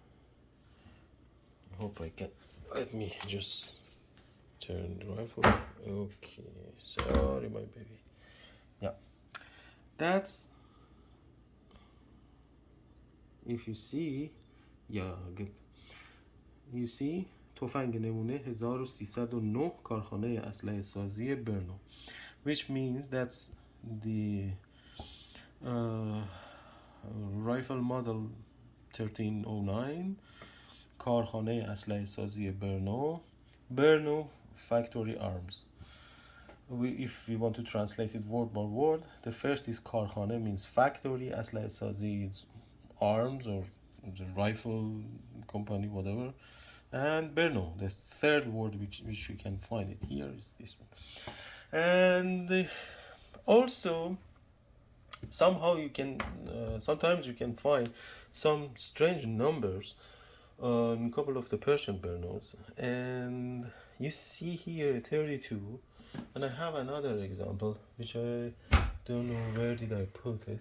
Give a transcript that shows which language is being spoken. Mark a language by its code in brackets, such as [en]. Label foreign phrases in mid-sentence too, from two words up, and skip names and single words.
[en] I hope I can. Let me just turn the rifle. Okay, sorry, my baby. Yeah, that's, if you see, Yeah, good. You see [fa] تفنگ نمونه 1309 کارخانه اسلحه سازی برنو, [en] which means that's the rifle model 1309 [fa] کارخانه اسلحه سازی [en] Brno Factory Arms. If we want to translate it word by word, the first is کارخانه means factory, [fa] اسلحه سازی [en] is arms or the rifle company, whatever, and Brno, the third word which you can find it here, is this one. And also somehow you can sometimes you can find some strange numbers on a couple of the Persian Brnos, and you see here 32, and I have another example which I don't know where did I put it.